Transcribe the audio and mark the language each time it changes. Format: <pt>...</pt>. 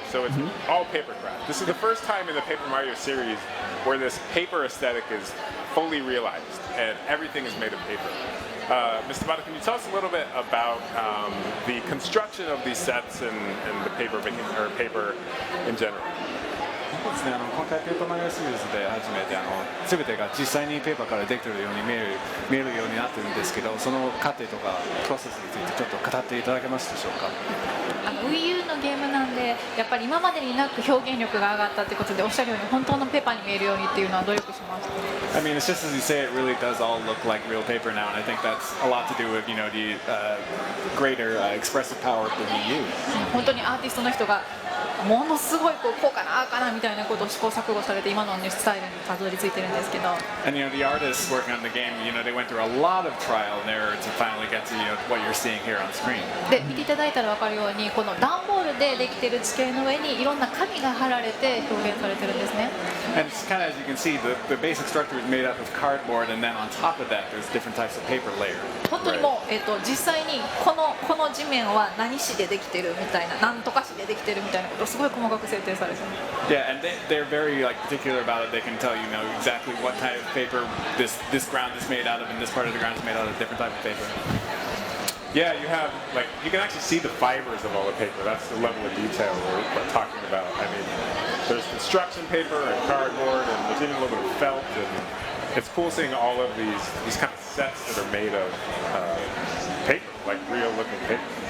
<en>So it's all paper craft. This is the first time in the Paper Mario series where this paper aesthetic is fully realized and everything is made of paper. Mr. Tabata, can you tell us a little bit about the construction of these sets and the paper making, or paper in general?</en> <ja>そうですね、今回ペーパーマリオシリーズで初めて全てが実際にペーパーからできているように見えるようになってるんですけど、その過程とかプロセスについてちょっと語っていただけますでしょうか。 Wii U のゲームなんで、やっぱり今までになく表現力が上がったってことで、おっしゃるように本当のペーパーに見えるようにっていうのは努力しました。</ja> <en>I mean, it's just as you say, it really does all look like real paper now, and I think that's a lot to do with the greater expressive power of the Wii U.</en> <ja>本当にアーティストの人がものすごいこうかなああかなみたいなことを試行錯誤されて今のスタイルにたどり着いてるんですけど。</ja> <en>And the artists working on the game, they went through a lot of trial and error to finally get to what you're seeing here on screen.</en> <ja>で見ていただいたら分かるように、この段ボールでできている地形の上にいろんな紙が貼られて表現されてるんですね。</ja> <en>And it's kind of, as you can see, the basic structure is made up of cardboard, and then on top of that, there's different types of paper layers.</en> <ja>本当にもう、実際にこの地面は何紙でできてるみたいな、なんとか紙でできてるみたいなことをすごい細かく設定されてる。</ja> <en>Yeah, and they're very particular about it. They can tell exactly what type of paper this ground is made out of, and this part of the ground is made out of a different type of paper. Yeah, you can actually see the fibers of all the paper. That's the level of detail we're talking about. I mean, there's construction paper and cardboard, and there's even a little bit of felt, and it's cool seeing all of these kind of sets that are made of paper, like real-looking paper.</en>